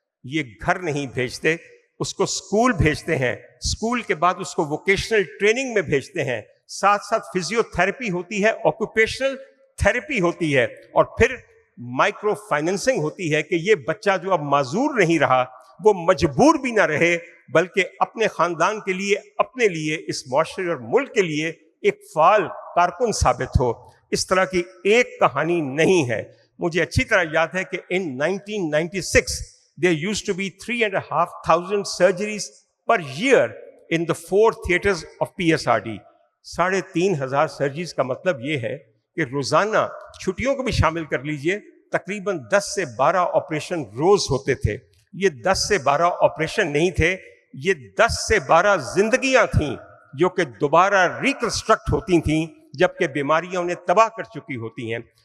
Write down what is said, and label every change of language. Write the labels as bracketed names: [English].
[Urdu] یہ گھر نہیں بھیجتے, اس کو اسکول بھیجتے ہیں, اسکول کے بعد اس کو ووکیشنل ٹریننگ میں بھیجتے ہیں, ساتھ ساتھ فزیو تھراپی ہوتی ہے, آکوپیشنل تھراپی ہوتی ہے, اور پھر مائکرو فائننسنگ ہوتی ہے کہ یہ بچہ جو اب معذور نہیں رہا وہ مجبور بھی نہ رہے بلکہ اپنے خاندان کے لیے, اپنے لیے, اس معاشرے اور ملک کے لیے ایک فعال کارکن ثابت ہو. اس طرح کی ایک کہانی نہیں ہے. مجھے اچھی طرح یاد ہے کہ [English] in 1996 there used to be 3,500 surgeries per year in the 4 theatres of PSRD. [Urdu] 3,500 surgeries کا مطلب یہ ہے کہ روزانہ, چھٹیوں کو بھی شامل کر لیجئے, تقریباً 10 سے 12 آپریشن روز ہوتے تھے. یہ 10 سے 12 آپریشن نہیں تھے, یہ 10 سے 12 زندگیاں تھیں جو کہ دوبارہ ریکنسٹرکٹ ہوتی تھیں جبکہ بیماریاں انہیں تباہ کر چکی ہوتی ہیں.